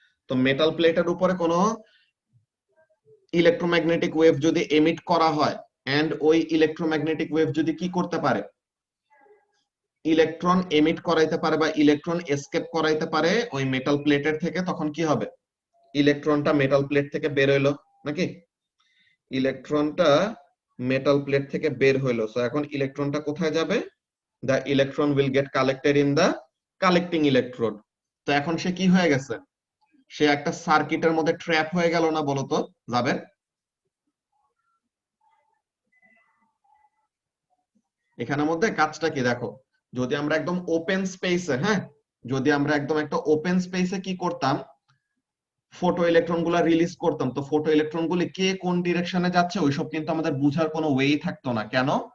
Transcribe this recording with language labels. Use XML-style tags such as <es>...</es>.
<bn>তো মেটাল প্লেটের উপরে কোনো ইলেকট্রোম্যাগনেটিক ওয়েভ যদি এমিট করা হয়, এন্ড ওই ইলেকট্রোম্যাগনেটিক ওয়েভ যদি কি করতে পারে, ইলেকট্রন এমিট করাইতে পারে বা ইলেকট্রন এসকেপ করাইতে পারে ওই মেটাল প্লেটের থেকে, তখন কি হবে, ইলেকট্রনটা মেটাল প্লেট থেকে বের হইলো নাকি, ইলেকট্রনটা মেটাল প্লেট থেকে বের হইলো। সো এখন ইলেকট্রনটা কোথায় যাবে,</bn> <en>the electron will get collected in the collecting electrode।</en> <bn>তো এখন সে কি হয়ে গেছে, সে একটা সার্কিটের মধ্যে ট্র্যাপ হয়ে গেল না, বলতো যাবে। এখানের মধ্যে কাজটা কি দেখো, যদি আমরা একদম ওপেন স্পেসে, হ্যাঁ, যদি আমরা একদম একটা ওপেন স্পেসে কি করতাম, ফটো ইলেকট্রন গুলা রিলিজ করতাম, তো ফটো ইলেকট্রন গুলি কে কোন ডিরেকশনে যাচ্ছে ওইসব কিন্তু আমাদের বুঝার কোনো ওয়েই থাকতো না। কেন?</bn>